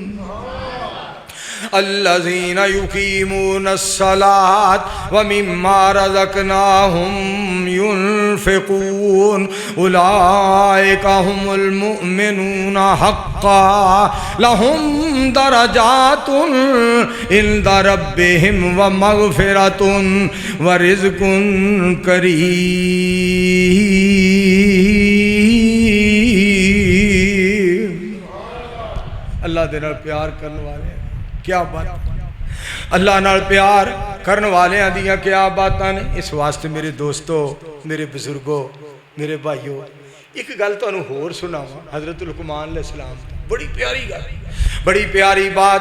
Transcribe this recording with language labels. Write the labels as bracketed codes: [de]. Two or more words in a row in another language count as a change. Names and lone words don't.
[ar] الذين يقيمون الصلاة ومما رزقناهم ينفقون أولئك هم المؤمنون حقا لهم درجات عند ربهم ومغفرة ورزق كريم. [pa] اللہ دے نال پیار کرنے والے، کیا بات، اللہ نال پیار کرنے والے دیاں کیا باتاں نے. اس واسطے میرے دوستوں، میرے بزرگوں، میرے بھائیوں، ایک گل تہانوں ہور سناواں حضرت لقمان علیہ السلام، بڑی پیاری گل، بڑی پیاری بات.